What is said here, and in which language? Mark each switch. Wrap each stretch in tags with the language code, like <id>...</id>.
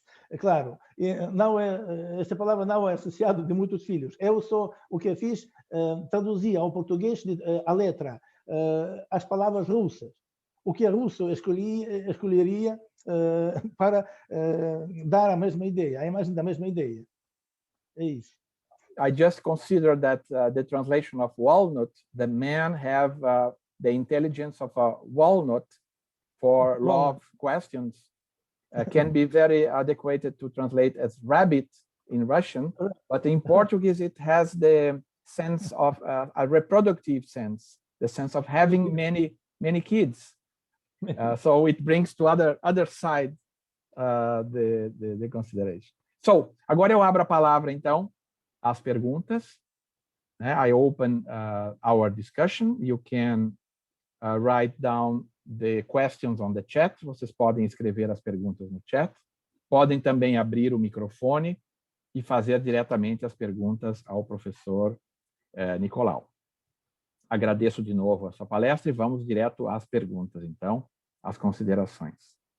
<pt>É claro, esta palavra não é associada de muitos filhos. Eu só o que fiz, traduzi ao português a letra, as palavras russas. O que a russo escolheria para dar a mesma ideia, a imagem da mesma ideia. É isso.</pt> <en>I just consider that the translation of walnut, the men have the intelligence of a walnut for love questions. Can be very adequate to translate as rabbit in Russian, but in Portuguese it has the sense of a reproductive sense, the sense of having many kids. So it brings to other side the consideration.</en> <pt>So agora eu abro a palavra então às perguntas.</pt> <en>I open our discussion. You can write down the questions on the chat.</en> <pt>Vocês podem escrever as perguntas no chat. Podem também abrir o microfone e fazer diretamente as perguntas ao professor Nicolau. Agradeço de novo a sua palestra e vamos direto às perguntas, então, às considerações.</pt>